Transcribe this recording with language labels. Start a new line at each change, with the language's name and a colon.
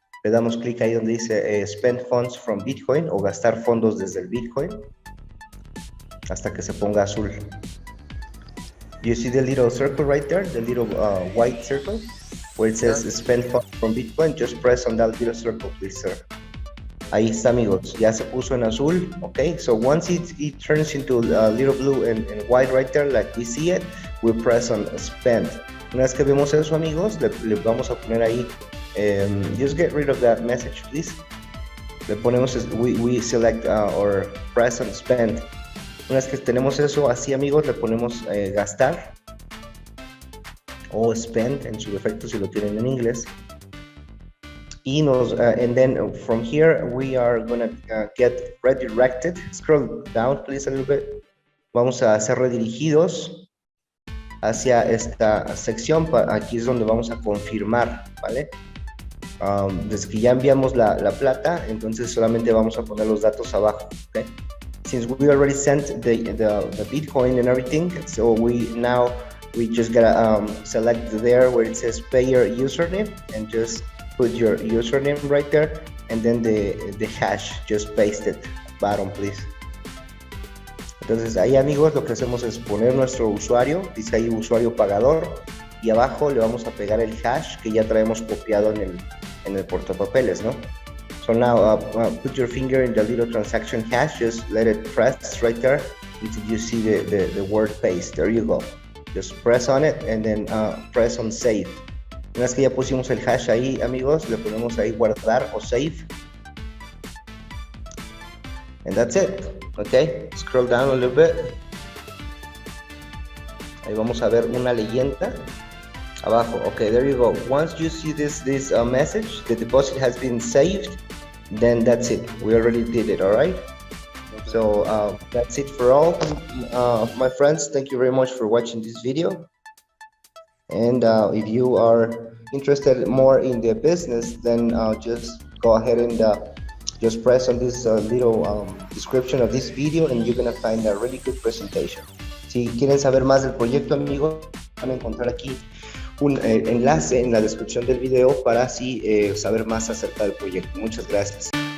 Spanish: Le damos clic ahí donde dice
English: spend funds from Bitcoin,
Spanish: o gastar fondos desde el Bitcoin, hasta que se ponga azul.
English: You see the little circle right there, the little white circle where it says spend funds from Bitcoin? Just press on that little circle, please, sir.
Spanish: Ahí está, amigos, ya se puso en azul.
English: Okay, so once it turns into little blue and white right there, like we see it, we press on spend.
Spanish: Una vez que vemos eso, amigos, le vamos a poner ahí,
English: just get rid of that message, please.
Spanish: Le ponemos,
English: we select or press on spend.
Spanish: Una vez que tenemos eso así, amigos, le ponemos gastar o spend en su defecto si lo tienen en inglés.
English: Y and then from here we are gonna get redirected. Scroll down, please, a little bit.
Spanish: Vamos a ser redirigidos hacia esta sección. Aquí es donde vamos a confirmar, ¿vale? Desde que ya enviamos la plata, entonces solamente vamos a poner los datos abajo, ¿okay?
English: Since we already sent the Bitcoin and everything, so we just gotta select there where it says payer username, and just put your username right there, and then the hash, just paste it bottom, please.
Spanish: Entonces ahí, amigos, lo que hacemos es poner nuestro usuario, dice ahí usuario pagador, y abajo le vamos a pegar el hash que ya traemos copiado en el portapapeles, ¿no?
English: So now put your finger in the little transaction hash, just let it press right there until you see the word paste. There you go. Just press on it and then press on save.
Spanish: Una vez que ya pusimos el hash ahí, amigos, le ponemos ahí guardar o save.
English: And that's it. Okay, scroll down a little bit.
Spanish: Ahí vamos a ver una leyenda abajo.
English: Okay, there you go. Once you see this message, the deposit has been saved, then that's it. We already did it, all right? Okay. So that's it for all, my friends. Thank you very much for watching this video. And if you are interested more in the business, then just go ahead and just press on this little description of this video, and you're gonna find a really good presentation.
Spanish: Si quieren saber más del proyecto, amigos, van a encontrar aquí un enlace en la descripción del video para así saber más acerca del proyecto. Muchas gracias.